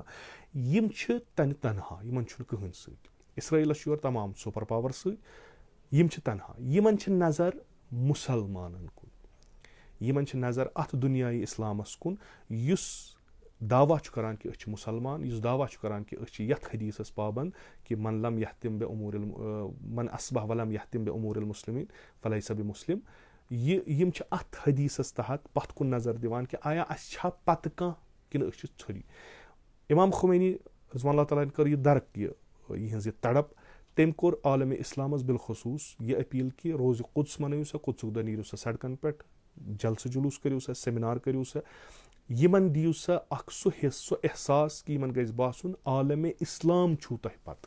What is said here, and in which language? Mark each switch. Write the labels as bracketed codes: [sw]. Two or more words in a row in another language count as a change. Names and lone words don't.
[ks] یِم چھِ تنہا, یِمن چھُنہٕ کٕہٕنۍ سۭتۍ. اِسرٲیٖلَس چھُ یورٕ تمام [en] super power [ks] سۭتۍ, یِم چھِ تنہا. یِمن چھِ نظر مُسلمانن کُن, یِمن چھِ نظر اَتھ دُنیاے اِسلامس کُن یُس دعوا چھُ کران کہِ أسۍ چھِ مُسلمان, یُس دعوا چھُ کران کہِ أسۍ چھِ یتھ حدیٖثس پابنٛد کہِ [ar] من لم یحتم من اصبح ولم یحتم بِاموٗرِ المُسلِمیٖن فلیسا بِمُسلِم. [ks] یِم چھِ اَتھ حدیٖثس تحت پتھ کُن نظر دِوان کہِ آیا اَسہِ چھا پتہٕ کانٛہہ کِنہٕ أسۍ چھِ ژھوٚرِ. امام خمینی [ar] رضوان اللہ تعالیٰ [ks] کٔر یہِ درک یِہٕنٛز یہِ تڑپ. تٔمۍ کوٚر عالمِ اِسلامس بالخصوٗص یہِ أپیٖل کہِ روزِ قُدس منٲیِو سا, قُدسُک دۄہ نیٖرِو سا سڑکن پٮ۪ٹھ, جلسہٕ جلوٗس کٔرِو سا, سیمِنار کٔرِو سا, یِمن دِیِو سا اکھ سُہ حِصہٕ, سُہ احساس کہِ یِمن گژھِ باسُن عالمِ اِسلام چھُو تۄہہِ پتہٕ.